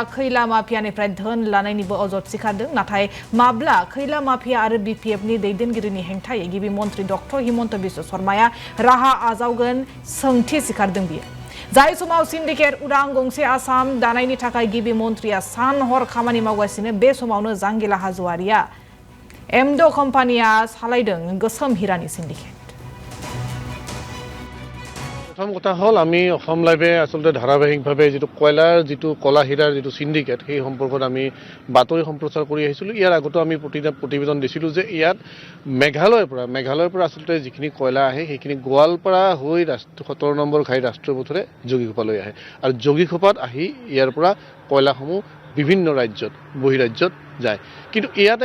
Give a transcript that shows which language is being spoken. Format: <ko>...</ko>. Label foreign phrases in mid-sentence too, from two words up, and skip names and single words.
<brx>खैला माफियानिफ्राय धोन लानायनिबो अजद सिखारदों नाथाय माब्ला खैला माफिया आरो BPF-नि दैदेनगिरिनि हेंथायै गिबि मन्थ्रि डक्टर हिमन्त बिश्व शर्माया राहा आजावगोन सोंथि सिखारदों बियो जाय समाव सिन्डिकेट उदां गंसे आसाम दानायनि थाखाय गिबि मन्थ्रिया सान हर खामानि मावगासिनो बे समावनो जांगिला हाजवारिया एमड' कम्पानिया सालायदों गोसोम हिरानि सिन्डिकेट</brx> <as>प्रथम কথা হল আমি অসম লাইভে আসলে ধাৰাবাহিকভাৱে যেটো কয়লাৰ যেটো কলা হিৰাৰ যেটো সিন্ডিকেট সেই সম্পৰ্কত আমি বাতৰি সম্প্ৰচাৰ কৰি আহিছিলো ইয়াৰ আগতো আমি প্ৰতিবেদন দিছিলো যে ইয়াত মেঘালয়ৰ পৰা আসলে যিখিনি কয়লা আহে সেইখিনি গোৱালপাৰা হৈ 17 নম্বৰ ঘাই ৰাষ্ট্ৰীয় পথৰে জগিঘোপালৈ আহে আৰু জগিঘোপাত আহি ইয়াৰ পৰা কয়লাসমূহ বিভিন্ন ৰাজ্যত বহিৰাজ্যত যায় কিন্তু ইয়াতে</as>